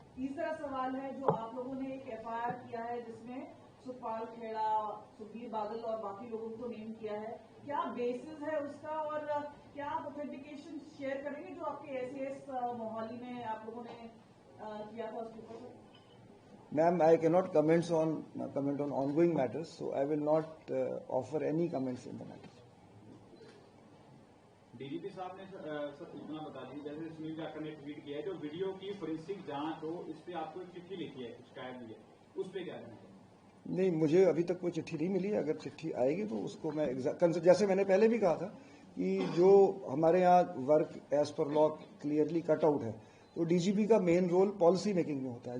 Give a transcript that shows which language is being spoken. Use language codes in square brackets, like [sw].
[hi] तीसरा सवाल है जो आप लोगों ने एक एफआईआर किया है जिसमें सुखपाल खेड़ा, सुखबीर बादल और बाकी लोगों को नेम किया है, क्या बेसिस है उसका और क्या आप ऑथेंटिकेशन शेयर करेंगे जो आपके एसएएस मोहाली में आप लोगों ने किया था उसके ऊपर? [en] Ma'am, I cannot comment on ongoing matters, so I will not offer any comments in the matter. [hi] DGP साहब ने सर इतना बता दी, जैसे सुनील ठाकर ने ट्वीट किया है जो वीडियो की फोरेंसिक जांच हो, इस पे आपको एक चिट्ठी लिखी है, शिकायत दी है, उस पे क्या कहना है? नहीं, मुझे अभी तक कोई चिट्ठी नहीं मिली। अगर चिट्ठी आएगी तो उसको मैं जैसे मैंने पहले भी कहा था कि जो हमारे यहाँ work as per law clearly cut out है तो डीजीपी का मेन रोल पॉलिसी मेकिंग में होता है।